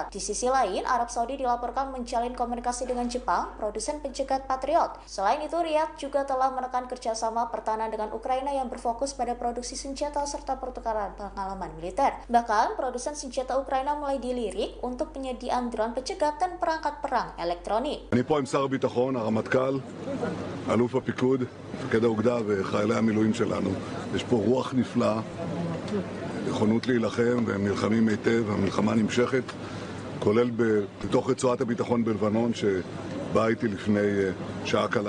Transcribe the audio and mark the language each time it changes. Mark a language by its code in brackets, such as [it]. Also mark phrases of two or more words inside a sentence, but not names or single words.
[id] Di sisi lain, Arab Saudi dilaporkan menjalin komunikasi dengan Jepang, produsen pencegat Patriot. Selain itu, Riyadh juga telah menekan kerjasama pertahanan dengan Ukraina yang berfokus pada produksi senjata serta pertukaran pengalaman militer. Bahkan, produsen senjata Ukraina mulai dilirik untuk penyediaan drone pencegat dan perangkat perang elektronik. [he] אני פה עם שר הביטחון, הרמטכ"ל, אלוף הפיקוד, מפקד האוגדה וחיילי המילואים שלנו. יש פה רוח נפלאה, נכונות להילחם, והם נלחמים היטב, המלחמה נמשכת, כולל בתוך רצועת הביטחון בלבנון, שבאה איתי לפני שעה קלה.